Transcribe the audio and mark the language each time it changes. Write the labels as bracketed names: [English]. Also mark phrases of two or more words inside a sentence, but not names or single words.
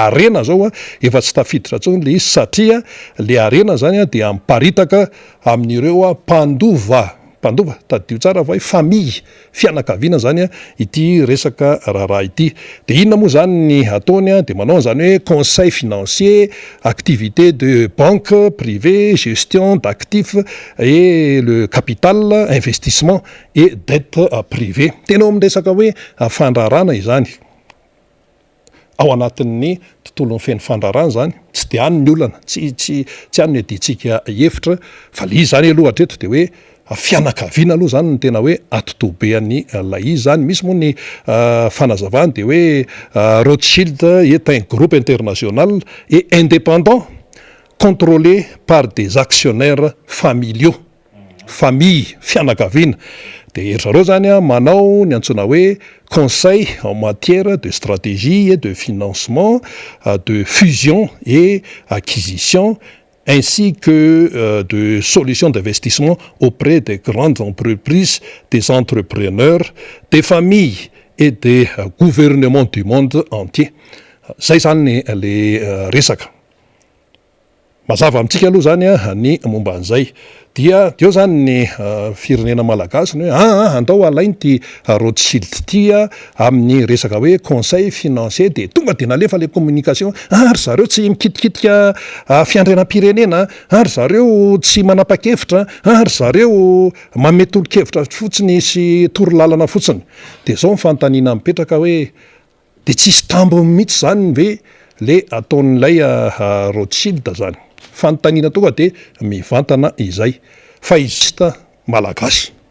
[Malagasy] arena zao efa tsy tafiditra tsony le izy satria le arena zany dia miparitaka amin'ireo mpandova tadio tsara fa hoe famille fianakaviana zany ity resaka raha ity de inona moa zany ny ataony de manao zany hoe [French] conseil financier, activité de banque privée, gestion d'actifs et le capital, investissement et dette privée. [Malagasy] Tena amresaka hoe fandrarana izany ao anatin'ny tontolon'ny feno fandrarana zany tsy de any ny olana tsy any ny aditsika hevitra fa le izy zany aloha hatreto de hoe fianakaviana aloha zany ny tena hoe atotobean'ny lay izy zany misy moa ny fanazavany de hoe [French] Rothschild est un groupe international et indépendant contrôlé par des actionnaires familiaux, famille [Malagasy] fianakaviana de erzareo zany manao ny antsoina hoe [French] conseil en matière de stratégie et de financement, de fusion et acquisition ainsi que de solutions d'investissement auprès des grandes entreprises, des entrepreneurs, des familles et des gouvernements du monde entier. [Malagasy] Zay zany le resaka. Mazava amintsika aloha zany ny momba an'izay dia eo zany ny firenena malagasy ny hoe andao alainy ty Rothschild ty amin'ny resaka hoe [French] conseil financier [Malagasy] de tonga de nalefa le communication ary zareo tsy mikitikitika fiandrenam-pirenena ary zareo tsy manapa-kevitra ary zareo mametolo-kevitra fotsiny sy torolalana fotsiny de zao mifanontaniana mipetraka hoe de tsisy tambo mihitsy zany ve le ataon'ilay Rothschild zany fanontaniana tonga de mivantana izay fa izista malagasy